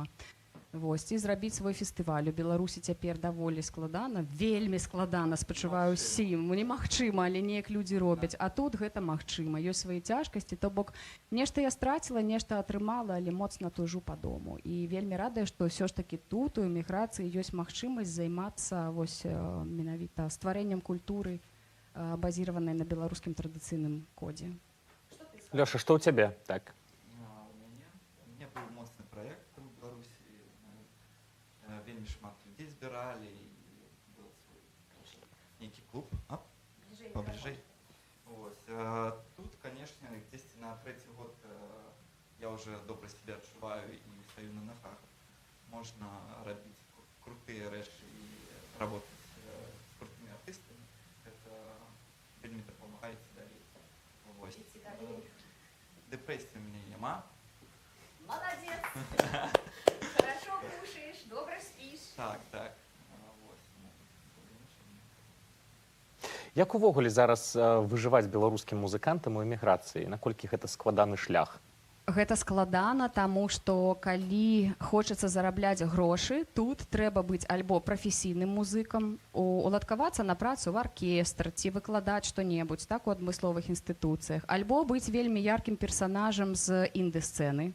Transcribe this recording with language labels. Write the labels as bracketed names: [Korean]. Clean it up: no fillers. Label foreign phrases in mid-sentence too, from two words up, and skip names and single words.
[Belarusian] Вось, і зрабіць свой фестываль у Беларусі цяпер даволі складана, вельмі складана, спачуваю ўсім, немагчыма, але неяк людзі робяць, а тут гэта магчыма, ёсць свае цяжкасці, то бок нешта я страціла, нешта атрымала, але моцна тужу па дому. І вельмі радая, што ўсё ж такі тут у эміграцыі ёсць магчымасць займацца вось менавіта стварэннем культуры, базіраванай на беларускім традыцыйным кодзе. Лёша, што ў цябе? Так. [Russian] У меня был моцны проект в Беларуси. [Belarusian] Вельмі шмат [Russian] людей збирали, и был свой некий клуб. Поближе. Вот. Тут, конечно, здесь на 3-й год я уже добро себя отчуваю и стою на ногах. Можно робить крутые речи и работать с крутыми артистами. Это вельмі допомагает далее. Вот. Депрессии у меня нема. Молодец! Хорошо кушаешь, добро спишь. Так. [Belarusian] Як увогуле зараз выжываць беларускім музыкантам у эміграцыі? Наколькі гэта складаны шлях? Гэта складана, таму што калі хочацца зарабляць грошы, тут трэба быць альбо прафесійным музыкам, уладкавацца на працу ў аркестр ці выкладаць што-небудзь так у адмысловых інстытуцыях, альбо быць вельмі яркім персанажам з інды-сцэны.